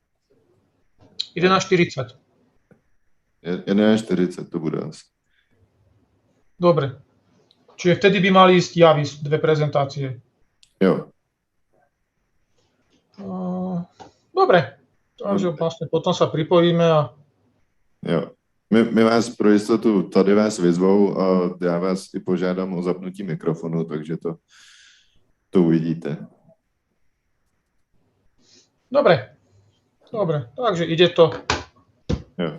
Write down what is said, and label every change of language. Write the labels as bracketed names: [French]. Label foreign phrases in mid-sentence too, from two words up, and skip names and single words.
[Slovak] 11:40. 11:40 to bude asi. Dobre. Čiže vtedy by mali ísť javy, dve prezentácie. Jo. Dobre. Takže vlastne potom sa pripojíme a... Jo. [Czech] My vás pro jistotu tady vás vyzvou a já vás i požádám o zapnutí mikrofonu, takže to uvidíte. [Slovak] Dobre. Dobre, takže ide to. Jo.